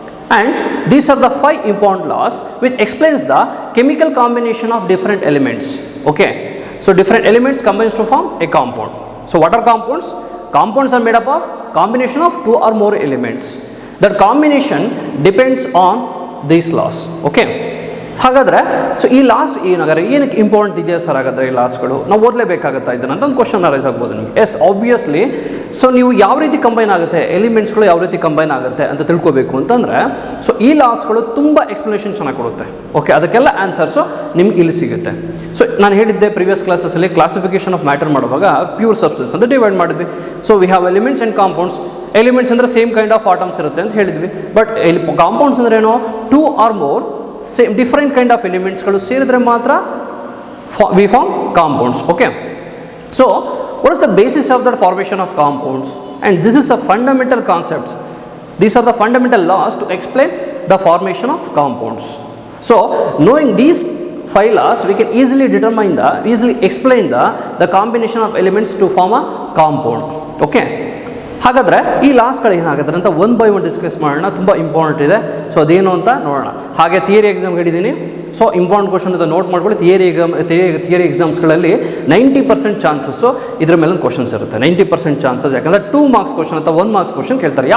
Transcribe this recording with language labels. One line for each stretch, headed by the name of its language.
English: And these are the 5 important laws which explains the chemical combination of different elements. Okay, so different elements combines to form a compound. So what are compounds? Compounds are made up of combination of 2 or more elements. That combination depends on these laws.
Kannada: Okay, ಹಾಗಾದರೆ so ಈ loss ಏನಾದರೆ ಏನಕ್ಕೆ important ಇದೆಯಾ sir? ಹಾಗಾದರೆ ಈ ಲಾಸ್ಗಳು ನಾವು ಓದಲೇಬೇಕಾಗುತ್ತಾ ಇದನ್ನು ಅಂತ ಒಂದು ಕ್ವಶನ್ ಅರೈಸ್ ಆಗ್ಬೋದು ನಿಮಗೆ. S, obviously. ಸೊ ನೀವು ಯಾವ ರೀತಿ ಕಂಬೈನ್ ಆಗುತ್ತೆ, ಎಲಿಮೆಂಟ್ಸ್ಗಳು ಯಾವ ರೀತಿ ಕಂಬೈನ್ ಆಗುತ್ತೆ ಅಂತ ತಿಳ್ಕೊಬೇಕು ಅಂತಂದರೆ, ಸೊ ಈ ಲಾಸ್ಗಳು ತುಂಬ ಎಕ್ಸ್ಪ್ಲನೇಷನ್ ಚೆನ್ನಾಗಿ ಕೊಡುತ್ತೆ. ಓಕೆ, ಅದಕ್ಕೆಲ್ಲ ಆನ್ಸರ್ಸು ನಿಮ್ಗೆ ಇಲ್ಲಿ ಸಿಗುತ್ತೆ. ಸೊ ನಾನು ಹೇಳಿದ್ದೆ ಪ್ರೀವಿಯಸ್ ಕ್ಲಾಸಸ್ಸಲ್ಲಿ ಕ್ಲಾಸಿಫಿಕೇಶನ್ ಆಫ್ ಮ್ಯಾಟರ್ ಮಾಡುವಾಗ ಪ್ಯೂರ್ ಸಬ್ಸ್ಟೆನ್ಸ್ ಅಂತ ಡಿವೈಡ್ ಮಾಡಿದ್ವಿ.
English: So we have elements and compounds.
Kannada: Elements ಅಂದರೆ
English: same kind of atoms
Kannada: ಇರುತ್ತೆ ಅಂತ ಹೇಳಿದ್ವಿ. ಬಟ್ ಕಾಂಪೌಂಡ್ಸ್ ಅಂದ್ರೆ ಏನು? 2 or more same different kind of ಎಲಿಮೆಂಟ್ಸ್ಗಳು ಸೇರಿದ್ರೆ ಮಾತ್ರ
English: We form compounds. Okay, so what is the basis of the formation of compounds? And this is a fundamental concepts. These are the fundamental laws to explain the formation of compounds. So knowing these 5 laws, we can easily explain the combination of elements to form a compound.
Kannada: Okay, ಹಾಗಾದರೆ ಈ ಲಾಸ್ಗಳು ಏನಾಗುತ್ತೆ ಅಂತ 1 by 1 discuss ಮಾಡೋಣ. ತುಂಬ important ಇದೆ. So ಅದೇನು ಅಂತ ನೋಡೋಣ. ಹಾಗೆ ಥಿಯರಿ ಎಕ್ಸಾಮ್ ಹೇಳಿದ್ದೀನಿ. ಸೊ ಇಂಪಾರ್ಟೆಂಟ್ ಕ್ವಶನ್ ಅಂತ ನೋಟ್ ಮಾಡ್ಕೊಳ್ಳಿ. ಥಿಯರಿ ಎಕ್ಸಾಮ್ಸ್ಗಳಲ್ಲಿ 90% ಚಾನ್ಸಸ್ಸು ಇದ್ರ ಮೇಲೆ ಕ್ವಶನ್ಸ್ ಇರುತ್ತೆ. 90% ಚಾನ್ಸಸ್, ಯಾಕಂದರೆ 2 marks ಕ್ವಶನ್ ಅಥವಾ 1 marks ಕ್ವಶನ್ ಕೇಳ್ತಾರೆ.